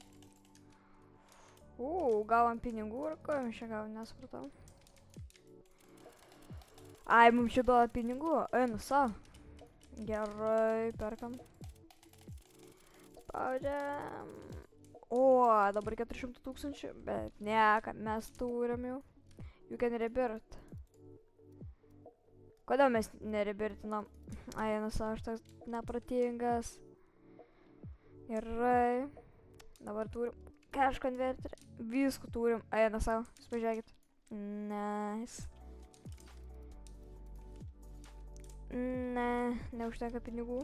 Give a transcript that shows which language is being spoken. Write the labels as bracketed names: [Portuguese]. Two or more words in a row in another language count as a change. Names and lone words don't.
[Lithuanian] Gavom pinigų ir ko jums čia gavom, nesupratau. Ai, mums čia duoda pinigų. Einu savo. Gerai, perkam. Spaudžiam. O, dabar 400 000, bet ne, ką mes turim jau. [English] You can rebirth. [Lithuanian] Kodėl mes nerebirtinam? Ai, einu savo, aš toks nepratingas. Gerai. Dabar turim [English] cash converter. [Lithuanian] Visko turim. Eina savo, jūs pažiūrėkit. Nice. Ne, neužtenka pinigų.